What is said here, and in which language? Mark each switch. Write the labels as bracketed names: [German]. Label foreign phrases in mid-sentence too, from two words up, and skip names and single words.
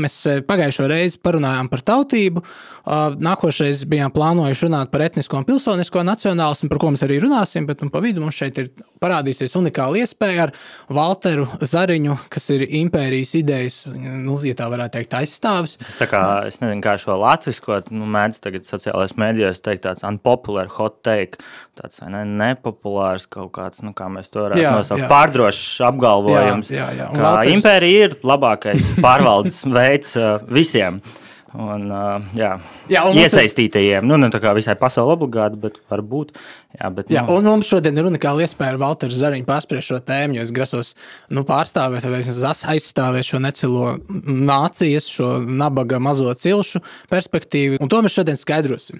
[Latvian] Mēs pagājušo reizi parunājām par tautību. Nākošais bijām plānojuši runāt par etnisko un pilsonisko nacionālismu, par ko mēs arī runāsim, bet pa vidu mums šeit ir parādīsies unikāla iespēja ar Valteru Zariņu, kas ir impērijas idejas, ja tā varētu teikt, aizstāvis. Tā kā, es nezinu, kā šo latviskot, mēdz tagad sociālajos mēdījos teikt tāds [English] unpopular hot take, [Latvian] tāds nepopulārs kaut kāds, kā mēs to varētu nosaukt, pārdrošs apgalvojums, ka Valters... impērija ir labākais pārvaldes veids visiem. Un, iesaistītajiem, tā kā visai pasauli obligāti, bet varbūt. Un mums šodien ir unikāla iespēja ar Valteru Zariņu pārspriest šo tēmu, jo es grasos pārstāvēt vai aizstāvēt šo necilo nācijas, šo nabaga mazo cilšu perspektīvu, un to mēs šodien skaidrosim.